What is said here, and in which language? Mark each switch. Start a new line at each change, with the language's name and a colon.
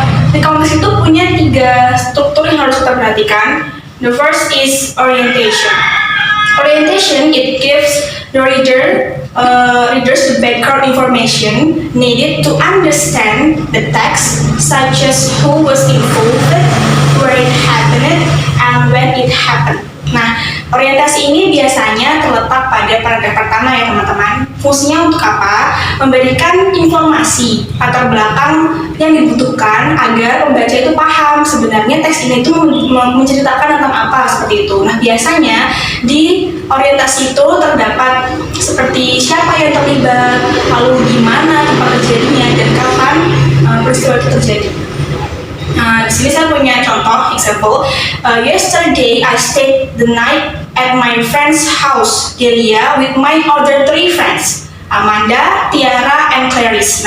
Indonesian: Recount text itu punya 3 struktur yang harus kita perhatikan.
English: The first is orientation. Orientation, it gives the readers the background information needed to understand the text, such as who was involved, where it happened, and when it happened.
Indonesian: Nah, orientasi ini biasanya terletak pada paragraf pertama ya teman-teman. Fungsinya untuk apa? Memberikan informasi latar belakang yang dibutuhkan agar pembaca itu paham sebenarnya teks ini itu menceritakan tentang apa seperti itu. Nah, biasanya di orientasi itu terdapat seperti siapa yang terlibat, lalu di mana tempat terjadinya dan kapan peristiwa itu terjadi. Di sini saya punya contoh example.
English: Yesterday I stayed the night at my friend's house, Delia, with my other 3 friends, Amanda, Tiara, and Clarice.